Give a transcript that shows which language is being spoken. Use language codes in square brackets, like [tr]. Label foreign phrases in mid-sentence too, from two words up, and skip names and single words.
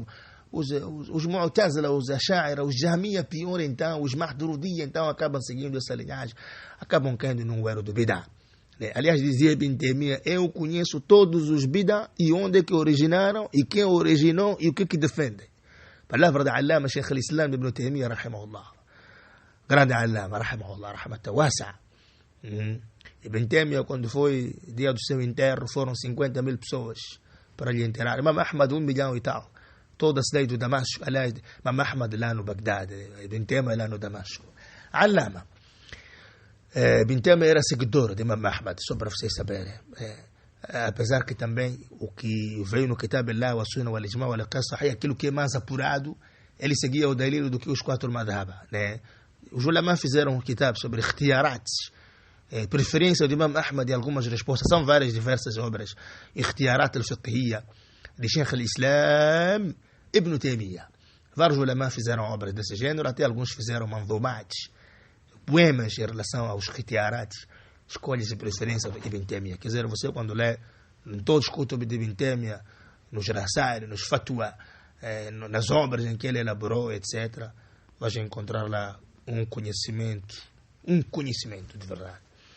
[pt] Os Mu'tazila, os Ash'ira, os Jahmiyyah, pior então, os Mahdurudiyya, então acabam seguindo essa linhagem, acabam caindo num erro do Bid'ah. Aliás, dizia Ibn Taymiyyah, eu conheço todos os Bid'ah e onde é que originaram, e quem originou, e o que defendem. Palavra da Allama Sheikh al-Islam Ibn Taymiyyah, rahimahullah. Grande Allama, [ar] رحمه الله رحمة واسعة. [pt] Ibn Taymiyyah, quando foi dia do seu enterro, foram 50.000 pessoas para lhe enterrar. Imam Ahmad, 1 milhão e tal. Toda a cidade do Damasco, aliás, Imam Ahmad lá no Bagdad, Ibn Taymiyyah lá no Damasco. Allama. Ibn Taymiyyah era seguidor de Imam Ahmad, só para vocês saberem. Apesar que também o que veio no [ar] كتاب الله وسنة والإجماع والقياس صحيح, [pt] aquilo que é mais apurado, ele seguia o dalil do que os 4 madhaba. Os ulama fizeram um kitab sobre ikhtiyarats, preferência de Imam Ahmad e algumas respostas. São várias, diversas obras. Ikhtiyarat al-Fiqhiyya, de Sheikh al-Islam Ibn Taymiyyah. Vários ulama fizeram obras desse gênero, até alguns fizeram manzumates, poemas em relação aos ikhtiyarats, escolhas e preferências de Ibn Taymiyyah. Quer dizer, você quando lê em todos os kutub de Ibn Taymiyyah, nos rasail, nos fatwa, nas obras em que ele elaborou, etc., vai encontrar lá um conhecimento de verdade.